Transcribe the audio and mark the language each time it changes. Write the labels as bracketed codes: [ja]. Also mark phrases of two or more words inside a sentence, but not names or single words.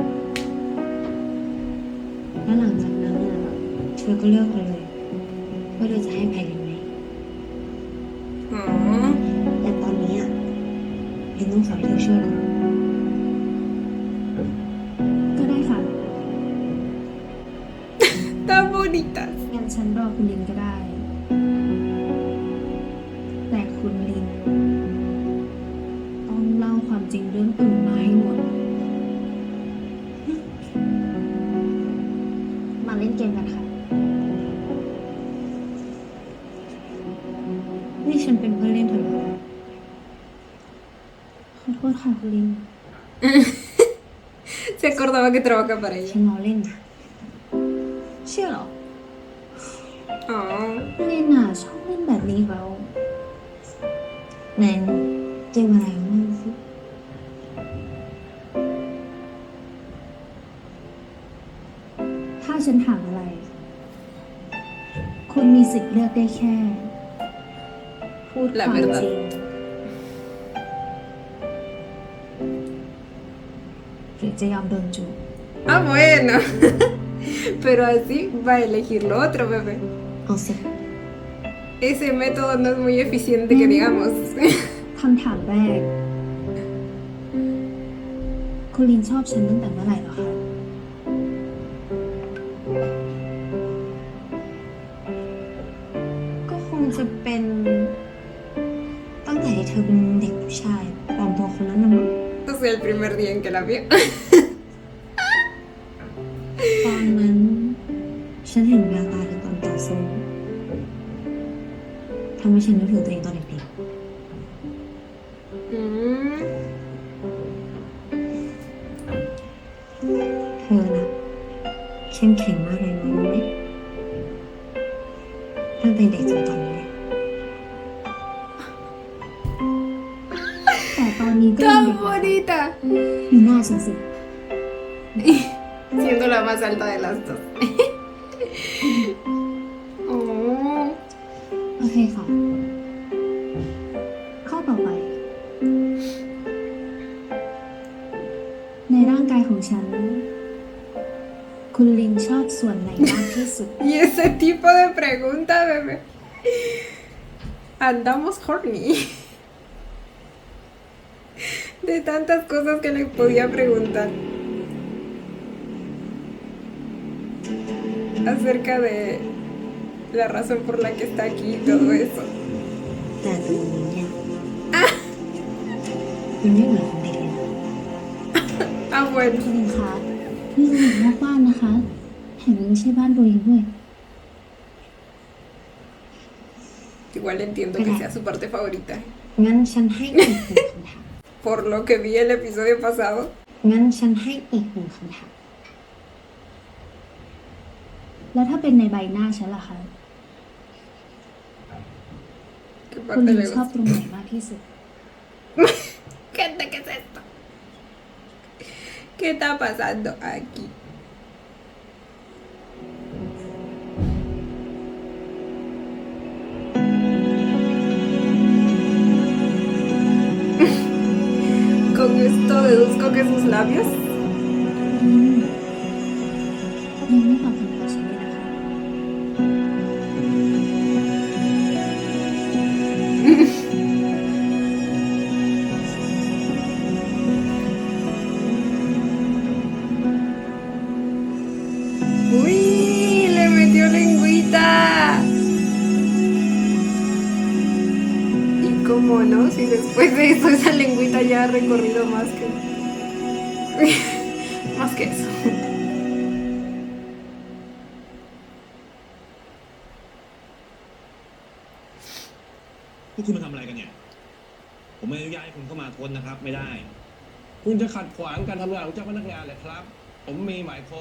[th] แล้วหลังจากนั้นน่ะเธอก็เลือกเอาเลยว่าเธอจะให้ใครลินไหม [es] Oh, [th] แต่ตอนนี้อ่ะลินต้องขอให้เธอช่วยก่อนก็ได้ค่ะ [es] tan bonitas. [th] งั้นฉันรอคุณลินก็ได้ แต่คุณลินต้องเล่าความจริงเรื่องอื่นมาให้หมด มาเล่นเกมกันค่ะ นี่ฉันเป็นเพื่อนเล่นเธอเหรอขอโทษค่ะคุณลิน [es] Se acordaba que trabaja para [th] ฉั [es] ella. [th] นล้อเล่นนะเชื่อเหรอ [es] Oh, [th] ลินอ่ะชอบเล่นแบบนี้เขาไหนเกมอะไรของมันสิถ้าฉันถามอะไร คุณมีสิทธิ์เลือกได้แค่ พูดความจริงหรือจะยอมโดนจูบ [es] bueno. Pero así va a elegir lo otro, bebé. [th] เอาสิ [es] Ese método no es muy eficiente, que digamos. [th] คำถามแรก คุณลินชอบฉันตั้งแต่เมื่อไหร่เหรอคะ ก็คงจะเป็นตั้งแต่ที่เธอเป็นเด็กผู้ชายปลอมตัวคนนั้นนะมั้ง [es] O sea, el primer día en que la vio. [th] ตอนนั้น ฉันเห็นแววตาเธอตอนต่อสู้ทำให้ฉันนึกถึงตัวเองตอนเด็ก Mm, ๆเธอนะเข้มแข็งมากเลยรู้ไหมตั้งแต่เด็กจนตอนนี้ แต่ตอนนี้ก็ยัง [es] tan [th] เด็ก [es] bonita. [th] มีหน้าฉันสิ [es] Siendo la más alta de las dos. [th] ข้อต่อไป ในร่างกายของฉัน คุณลินชอบส่วนไหนมากที่สุด [es] Y ese tipo de pregunta, bebé. Andamos horny. De tantas cosas que le podía preguntar. Acerca de la razón por la que está aquí y todo eso. [th] แต่ตัวนี้เนี่ยมันไม่เหมือนของเด็กเลยนะ [es] Ah, bueno. [th] คุณลินคะนี่คือหนอกบ้านนะคะแถมยังไม่ใช่บ้านตัวเองด้วย [es] Igual entiendo que sea su parte favorita. [th] งั้นฉันให้อีกหนึ่งคำถาม [es] Por lo que vi el episodio pasado. [th] งั้นฉันให้อีกหนึ่งคำถาม แล้วถ้าเป็นในใบหน้าฉันล่ะคะ [es] ¿Qué [th] คุณ [es] parte [th] ลิน [es] le [th] ชอบ [es] gusta? [th] ตรงไหนมากที่สุด [es] ¿Qué es esto? ¿Qué está pasando aquí? Con esto deduzco que sus labios. [th] ยังไม่ตอบคำถามฉันเลยนะคะ [es] ¡Uy! Le metió lengüita. ¿Y cómo no? Si después de eso esa lengüita ya ha recorrido más que... más que eso. [th] พวกคุณมาทำอะไรกันเนี่ย ผมไม่อนุญาตให้คุณเข้ามาค้นนะครับ ไม่ได้ คุณจะขัดขวางการทำงานของเจ้าพนักงานเลยครับ ผมมีหมายค้น